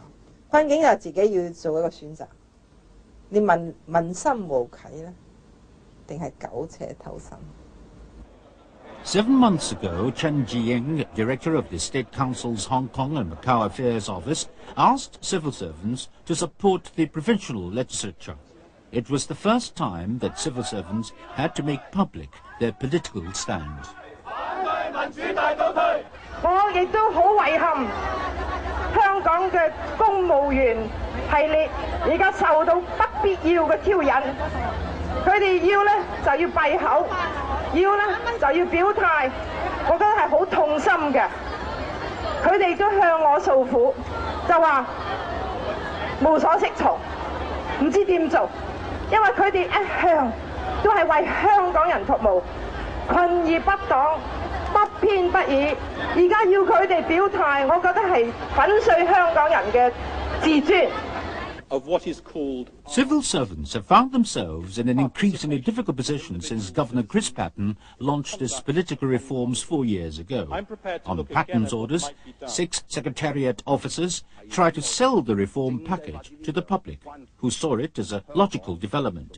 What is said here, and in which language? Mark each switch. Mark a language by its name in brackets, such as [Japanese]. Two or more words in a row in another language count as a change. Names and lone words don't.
[Cantonese] 困境就自己要做一個選擇，你問心無啟咧，定係苟且偷生 [English] ？7 months ago, Chen Jiying, director of the State Council's Hong Kong and Macau Affairs Office, asked civil servants to support the provincial legislature. It was the first time that civil servants had to make public their political stand. [Cantonese] 我亦都好遺憾，香港嘅公務員系列而家受到不必要嘅挑釁，佢哋要咧就要閉口，要咧就要表態，我覺得係好痛心嘅。佢哋都向我訴苦，就話無所適從，唔知點做，因為佢哋一向都係為香港人服務，困而不黨。不偏不倚，而家要佢哋表態，我覺得係粉碎香港人嘅自尊。 [English] Civil servants have found themselves in an increasingly difficult position since Governor Chris Patten launched his political reforms 4 years ago. On Patten's orders, 6 Secretariat officers tried to sell the reform package to the public, who saw it as a logical development.